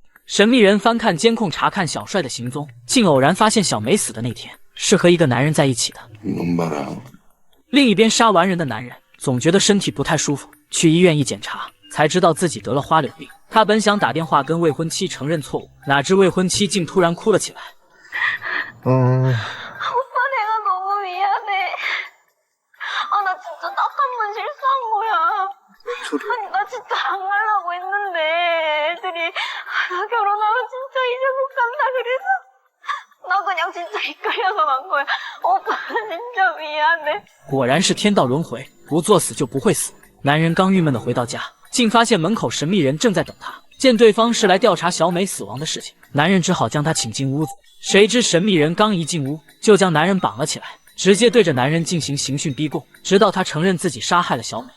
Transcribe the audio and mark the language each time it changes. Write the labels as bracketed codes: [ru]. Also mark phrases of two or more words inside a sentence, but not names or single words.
[zh] 神秘人翻看监控查看小帅的行踪，竟偶然发现小美死的那天是和一个男人在一起的。另一边，杀完人的男人总觉得身体不太舒服，去医院一检查才知道自己得了花柳病。他本想打电话跟未婚妻承认错误，哪知未婚妻竟突然哭了起来。 [ko] 오빠 내가 너무 미안해. 나 진짜 딱 한 번 실수한 거야. 아니 나 나 진짜 안 가려고 했는데 애들이 나 결혼하면 진짜 이제 못 간다 그래서 나 그냥 진짜 이끌려서 간 거야. 오빠 진짜 미안해. [zh] 果然是天道轮回，不作死就不会死。男人刚郁闷的回到家，竟发现门口神秘人正在等他。见对方是来调查小美死亡的事情，男人只好将他请进屋子。谁知神秘人刚一进屋，就将男人绑了起来，直接对着男人进行刑讯逼供，直到他承认自己杀害了小美。